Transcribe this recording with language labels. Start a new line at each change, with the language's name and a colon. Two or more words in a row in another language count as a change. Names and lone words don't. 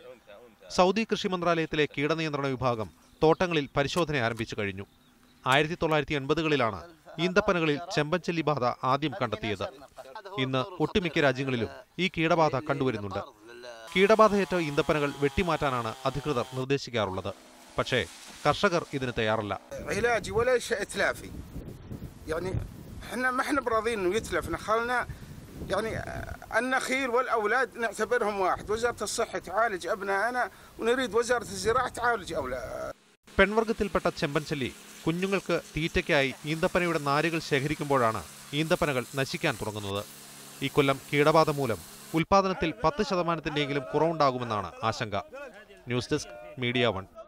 Malayalam: സൗദി കൃഷി മന്ത്രാലയത്തിലെ കീടനിയന്ത്രണ വിഭാഗം തോട്ടങ്ങളിൽ പരിശോധന ആരംഭിച്ചു കഴിഞ്ഞു. 1980കളിലാണ് ഈന്തപ്പനകളിൽ ചെമ്പൻചെല്ലി ബാധ ആദ്യം കണ്ടെത്തിയത്. ഇന്ന് ഒട്ടുമിക്ക രാജ്യങ്ങളിലും ഈ കീടബാധ കണ്ടുവരുന്നുണ്ട്. കീടബാധയേറ്റ ഈന്തപ്പനകൾ വെട്ടിമാറ്റാനാണ് അധികൃതർ നിർദ്ദേശിക്കാറുള്ളത്. പക്ഷേ കർഷകർ ഇതിന് തയ്യാറല്ല.
Arabic: النخيل والأولاد نعتبرهم واحد. وزارة الصحة تعالج أبنائنا ونريد وزارة الزراعة تعالج أولاد.
Malayalam: പെൺവർഗത്തിൽപ്പെട്ട ചെമ്പൻചെല്ലി കുഞ്ഞുങ്ങൾക്ക് തീറ്റയ്ക്കായി ഈന്തപ്പനയുടെ നാരുകൾ ശേഖരിക്കുമ്പോഴാണ് ഈന്തപ്പനകൾ നശിക്കാൻ തുടങ്ങുന്നത്. ഇക്കൊല്ലം കീടബാധ മൂലം ഉൽപാദനത്തിൽ 10% കുറവുണ്ടാകുമെന്നാണ് ആശങ്ക. ന്യൂസ് ഡെസ്ക് മീഡിയ 1.